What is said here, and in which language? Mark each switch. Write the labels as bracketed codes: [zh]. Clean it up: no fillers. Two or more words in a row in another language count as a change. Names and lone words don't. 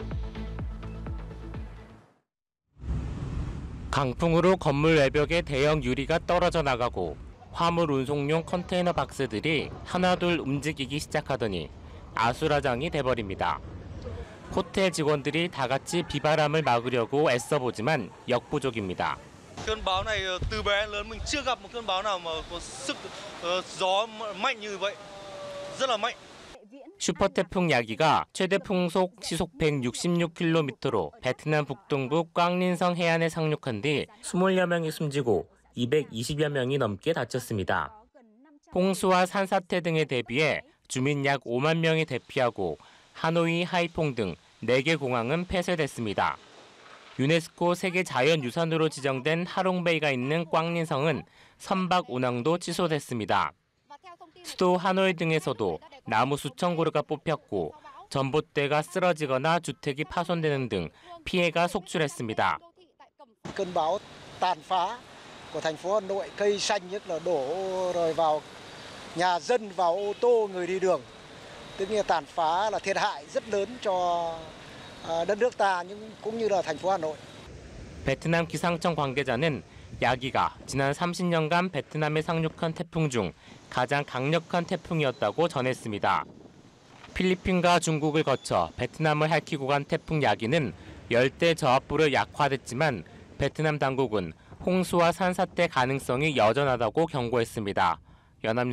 [ko] 강풍으로 건물 외벽에 대형 유리가 떨어져 나가고 화물 운송용 컨테이너 박스들이 하나둘 움직이기 시작하더니 아수라장이 돼버립니다. 호텔 직원들이 다 같이 비바람을 막으려고 애써보지만 역부족입니다. [vi] cơn bão này từ bé đến lớn mình chưa gặp một cơn bão nào mà có sức gió mạnh như vậy. rất là mạnh. [ko] 슈퍼태풍 야기가 최대 풍속 시속 166km로 베트남 북동부 꽝린성 해안에 상륙한 뒤 20여 명이 숨지고 220여 명이 넘게 다쳤습니다. 홍수와 산사태 등에 대비해 주민 약 5만 명이 대피하고 하노이, 하이퐁 등 4개 공항은 폐쇄됐습니다. 유네스코 세계 자연유산으로 지정된 하롱베이가 있는 꽝린성은 선박 운항도 취소됐습니다. 수도 하노이 등에서도 나무 수천 그루가 뽑혔고 전봇대가 쓰러지거나 주택이 파손되는 등 피해가 속출했습니다. [vi] cơn bão tàn phá của thành phố Hà Nội, cây xanh nhất là đổ rồi vào nhà dân, vào ô tô, người đi đường. Tức là tàn phá là thiệt hại rất lớn cho đất nước ta cũng như là thành phố Hà Nội. [ko] 베트남 기상청 관계자는 야기가 지난 30년간 베트남에 상륙한 태풍 중 가장 강력한 태풍이었다고 전했습니다. 필리핀과 중국을 거쳐 베트남을 핥히고 간 태풍 야기는 열대 저압부로 약화됐지만 베트남 당국은 홍수와 산사태 가능성이 여전하다고 경고했습니다.